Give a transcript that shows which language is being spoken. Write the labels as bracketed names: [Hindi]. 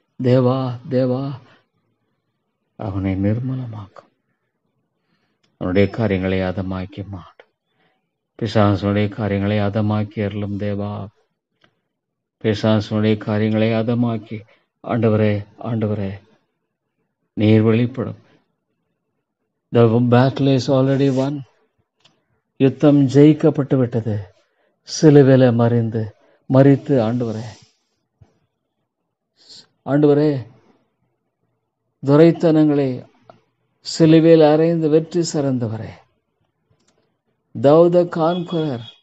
[Tamil] தேவா, தேவா, அவனை நிர்மலமாக்கும். அவனுடைய காரியங்களை அதமாக்கி மாடு. பிசாசனுடைய காரியங்களை அதமாக்கி அருளும் தேவா. பிசாசனுடைய காரியங்களை அதமாக்கி ஆண்டவரே, ஆண்டவரே, நீர் வெளிப்படும். [English] The battle is already won. [Tamil] யுத்தம் ஜெயிக்கப்பட்டு விட்டது. சிலுவையில மரித்து ஆண்டவரே, ஆண்டவரே, துரைத்தனங்களை சிலுவையில் அறைந்து வெற்றி சிறந்தவரே. [English] Thou the conqueror.